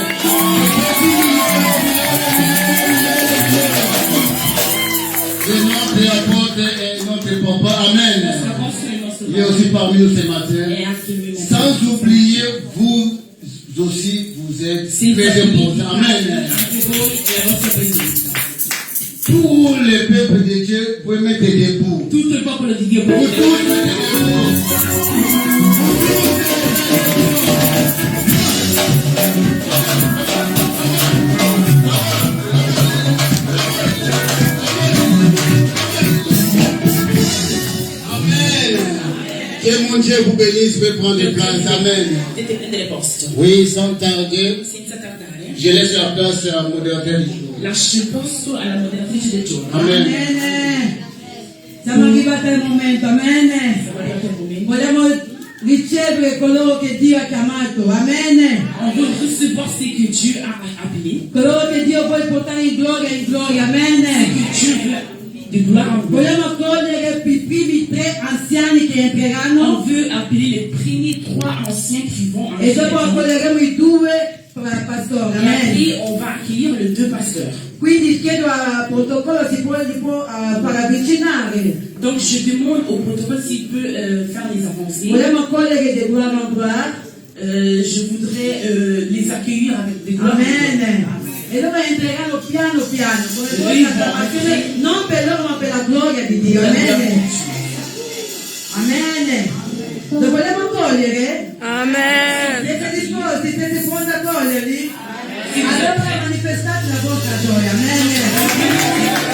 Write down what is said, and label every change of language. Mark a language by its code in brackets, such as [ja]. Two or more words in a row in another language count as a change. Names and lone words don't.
[fr] C'est notre apôtre et notre papa, amen. Il est aussi parmi nous ce matin. Sans oublier, vous aussi, vous êtes très importants, amen. Tous les peuples de Dieu, vous pouvez mettre debout. [it] Tutto il popolo di Dio. [fr] Vous tous mettez debout. Amen. Que mon Dieu vous bénisse, vous prendre place. Amen. [it] Potete prendere posto. [fr] Oui, sans tarder, [it] Senza tardare. [fr] je laisse la place à modérateur du jour. [it] Lascio il posto alla moderatrice del giorno. Amen. Amen. Siamo arrivati al momento, amen. Siamo arrivati al momento. Vogliamo ricevere coloro che Dio ha chiamato, amen. [fr] On veut recevoir ce que Dieu a appelé. [it] Coloro che Dio vuole portare in gloria, amen. [fr] Que Dieu veut de gloire en gloire. [it] Vogliamo accogliere i primi 3 anziani che entreranno [fr] On veut appeler les premiers 3 anciens qui vont en [it] e dopo accoglieremo i 2 pastori, [fr] Et amen. après, on va accueillir les 2 pasteurs. [it] Quindi chiedo al protocollo si può far avvicinare. [fr] Donc, je demande au protocole s'il peut faire les avancées. [it] Vogliamo accogliere di [fr] gloire en gloire, Je voudrais les accueillir avec des gloires. [it] amen. E loro entreranno piano piano, come voi acclamazione, non per loro ma per la gloria di Dio, amen. Amen. Lo vogliamo accogliere? Amen. Siete disposti? Siete pronti a accoglierli? Allora manifestate la vostra gioia, amen.